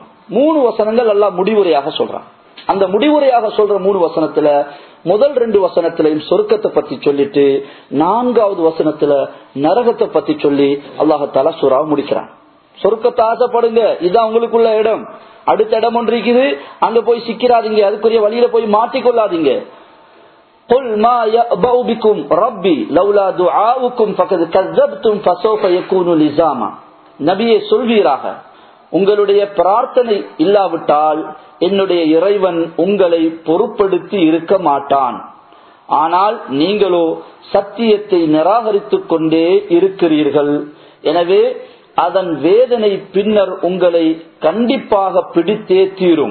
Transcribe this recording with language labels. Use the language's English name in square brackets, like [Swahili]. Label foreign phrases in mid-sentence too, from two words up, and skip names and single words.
[Tamil] 3 வசனங்கள் எல்லாம் முடிவுரையாக சொல்றான். அந்த முடிவுரையாக சொல்ற 3 வசனத்துல முதல் 2 வசனத்திலையும் சொர்க்கத்தை பத்தி சொல்லிட்டு 4வது வசனத்துல நரகத்தை பத்தி சொல்லி அல்லாஹ் சூறாவை முடிக்கிறான். சொர்க்கத்தை ஆசைப்படுங்க, இதுதான் உங்களுக்குள்ள இடம். அடுத்த இடம் ஒன்று இருக்குது, அங்க போய் சிக்கிறாதீங்க, அதுக்குரிய வழியில போய் மாட்டிக்கொள்ளாதீங்க. [Arabic] قل ما يأبأ بكم ربي لولا دعاؤكم فقد كذبتم فسوف يكون لزاما. [Tamil] நபியே சொல்வீராக, உங்களுடைய பிரார்த்தனை இல்லாவிட்டால் என்னுடைய இறைவன் உங்களை பொறுப்படுத்தி இருக்க மாட்டான். ஆனால் நீங்களோ சத்தியத்தை நிராகரித்துக் கொண்டே இருக்கிறீர்கள். எனவே அதன் வேதனை பின்னர் உங்களை கண்டிப்பாக பிடித்தே தீரும்.